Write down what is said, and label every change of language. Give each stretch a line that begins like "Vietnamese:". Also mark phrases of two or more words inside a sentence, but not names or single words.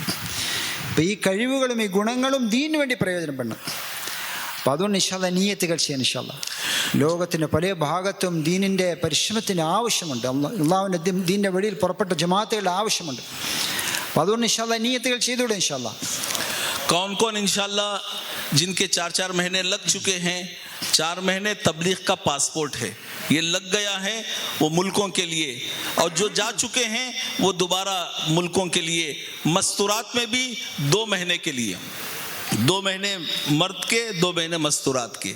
Malayalam: അപ്പോൾ ഈ കഴിവുകളും ഈ ഗുണങ്ങളും ദീനിന് വേണ്ടി പ്രയോജനപ്പെടണം. അപ്പോൾ അതുകൊണ്ട് ഇൻഷാല്ലാഹ് നിയ്യത്തുകൾ ചെയ്യാൻ ഇൻഷാല്ലാഹ്. ലോകത്തിൻ്റെ പല ഭാഗത്തും ദീനിൻ്റെ പരിശ്രമത്തിന് ആവശ്യമുണ്ട്, അള്ളാഹുവിൻ്റെ ദീനിൻ്റെ വഴിയിൽ പുറപ്പെട്ട ജമാഅത്തുകളുടെ ആവശ്യമുണ്ട്. അപ്പോൾ അതുകൊണ്ട് ഇൻഷാല്ലാഹ് നിയ്യത്തുകൾ ചെയ്തുകൂടെ ഇൻഷാല്ലാഹ്.
Hindi: कौन कौन इंशाल्लाह जिनके 4 महीने लग चुके हैं, 4 महीने तबलीग का पासपोर्ट है, ये लग गया है वो मुल्कों के लिए, और जो जा चुके हैं वो दोबारा मुल्कों के लिए. मस्तूरात में भी 2 महीने के लिए, 2 महीने मर्द के, 2 महीने मस्तूरात के.